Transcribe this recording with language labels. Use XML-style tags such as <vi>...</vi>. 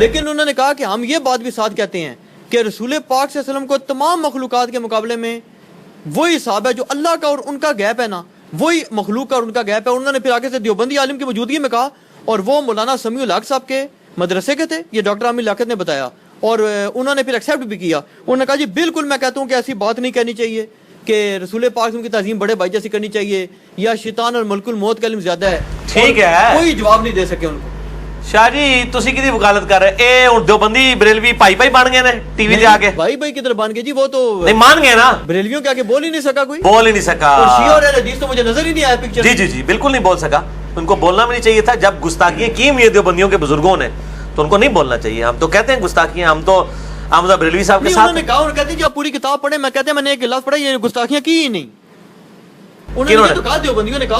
<ur>لیکن انہوں نے کہا کہ ہم یہ بات بھی ساتھ کہتے ہیں کہ رسول پاک صلی اللہ علیہ وسلم کو تمام مخلوقات کے مقابلے میں وہی حساب ہے جو اللہ کا اور ان کا گیپ ہے نا، وہی مخلوق کا اور ان کا گیپ ہے۔ انہوں نے پھر آگے سے دیوبندی عالم کی موجودگی میں کہا، اور وہ مولانا سمیع الحق صاحب کے مدرسے کے تھے، یہ ڈاکٹر عامر لیاقت نے بتایا، اور انہوں نے پھر ایکسیپٹ بھی کیا۔ انہوں نے کہا جی بالکل میں کہتا ہوں کہ ایسی بات نہیں کہنی چاہیے کہ رسول پاک کی تعظیم بڑے بھائی جیسی کرنی چاہیے، یا شیطان اور ملک الموت کا علم زیادہ ہے۔ ٹھیک ہے، کوئی جواب نہیں دے سکے ان کو۔</ur> <pa>شاہ جی تسی کدی وکالت کر رہے اے ہن دیوبندی بریلوی پائی بن گئے نے ٹی وی تے آ کے؟</pa> <ur>بھائی بھائی کدھر بن گئے جی، وہ تو نہیں مان گئے نا، بریلویوں کے آگے بول ہی نہیں سکا کوئی، بول ہی نہیں سکا، اور شیعہ اور اہل حدیث تو مجھے نظر ہی نہیں آیا پکچر۔ جی جی جی بالکل نہیں بول سکا، ان کو بولنا بھی نہیں چاہیے تھا۔ جب گستاخیاں کی ہوئی ہیں دیوبندیوں کے بزرگوں نے تو ان کو نہیں بولنا چاہیے۔ ہم تو کہتے ہیں گستاخیاں، ہم تو احمد بریلوی صاحب کے ساتھ انہوں نے کہا، اور کہتے ہیں جی آپ پوری کتاب پڑھیں، میں کہتے ہیں میں نے ایک لفظ پڑھا، یہ گستاخیاں کی ہی نہیں۔ انہوں نے تو کہا دیوبندیوں نے کہا</ur>